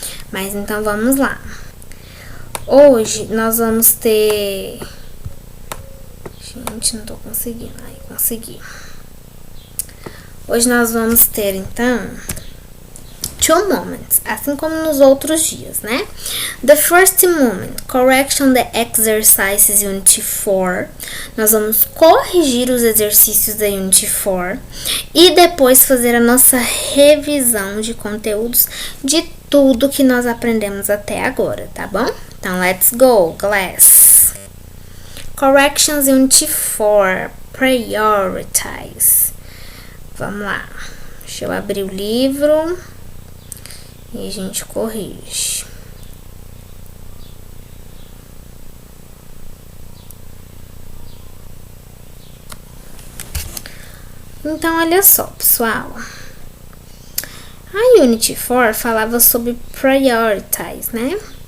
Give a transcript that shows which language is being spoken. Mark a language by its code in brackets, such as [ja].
[pt] Mas então vamos lá. Hoje nós vamos ter... Gente, não tô conseguindo. Ai, consegui. Hoje nós vamos ter, então, 2 moments, assim como nos outros dias, né? [en] The first moment, correction the exercises Unit 4. [pt] Nós vamos corrigir os exercícios da Unit 4 e depois fazer a nossa revisão de conteúdos de tudo que nós aprendemos até agora, tá bom? [en] Então, let's go, class. Corrections Unit 4, prioritize. [pt] Vamos lá. Deixa eu abrir o livro e a gente corrige. Então, olha só, pessoal. A Unit 4 falava sobre prioritize, né?